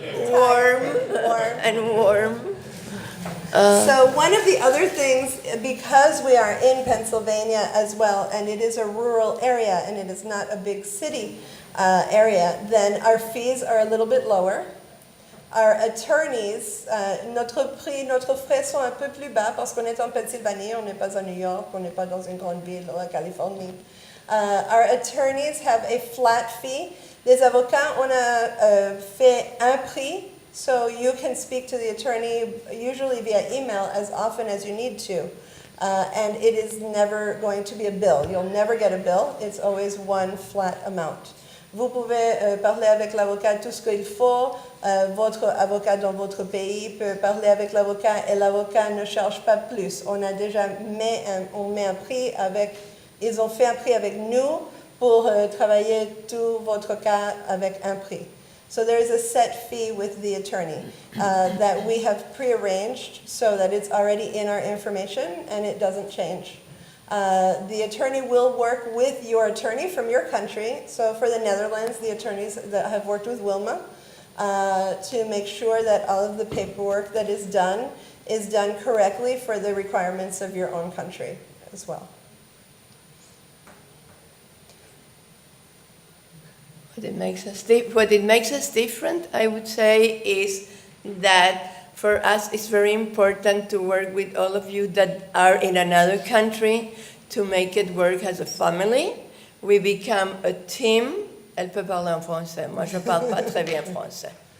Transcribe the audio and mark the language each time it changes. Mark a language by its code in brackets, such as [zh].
[en] Warm. Warm. So one of the other things, because we are in Pennsylvania as well, and it is a rural area and it is not a big city area, then our fees are a little bit lower. Our attorneys, [fr] notre frais sont un peu plus bas parce qu'on est en Pennsylvanie, on n'est pas à New York, on n'est pas dans une grande ville, en Californie. [en] Our attorneys have a flat fee. [fr] Les avocats, on a fait un prix, [en] so you can speak to the attorney usually via email as often as you need to. And it is never going to be a bill. You'll never get a bill. It's always one flat amount. [fr] Vous pouvez parler avec l'avocat tout ce qu'il faut. Votre avocat dans votre pays peut parler avec l'avocat et l'avocat ne charge pas plus. On a déjà on met un prix avec, ils ont fait un prix avec nous pour travailler tout votre cas avec un prix. [en] So there is a set fee with the attorney that we have prearranged so that it's already in our information and it doesn't change. The attorney will work with your attorney from your country. So for the Netherlands, the attorneys that have worked with Wilma to make sure that all of the paperwork that is done correctly for the requirements of your own country as well. What it makes us different, I would say, is that for us it's very important to work with all of you that are in another country to make it work as a family. We become a team. [fr] Elle peut parler en français. Moi, je ne parle pas très bien français.